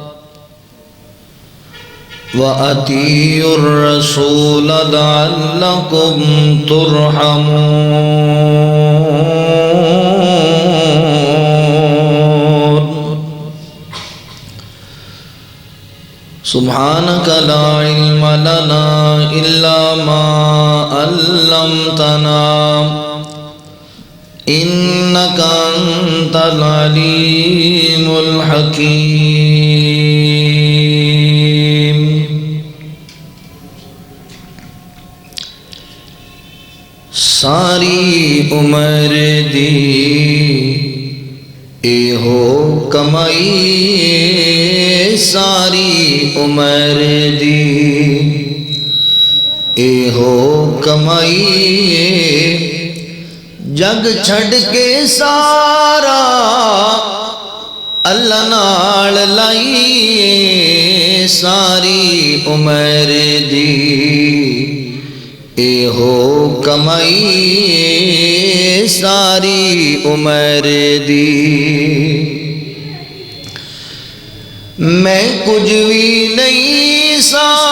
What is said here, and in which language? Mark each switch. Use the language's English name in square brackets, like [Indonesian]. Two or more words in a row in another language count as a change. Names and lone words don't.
[Arabic] وَأَطِيعُوا الرَّسُولَ لَعَلَّكُمْ تُرْحَمُونَ سبحانك لا علم لنا إلا ما علمتنا إنك أنت العليم [Punjabi] الحكيم ساری عمر دی ایہو کمائی ساری عمر دی ایہو کمائی جگ چھڑ کے سارا اللہ نال لائیے ساری عمر دی ایہو کمائی ساری عمر دی میں کچھ بھی نہیں سا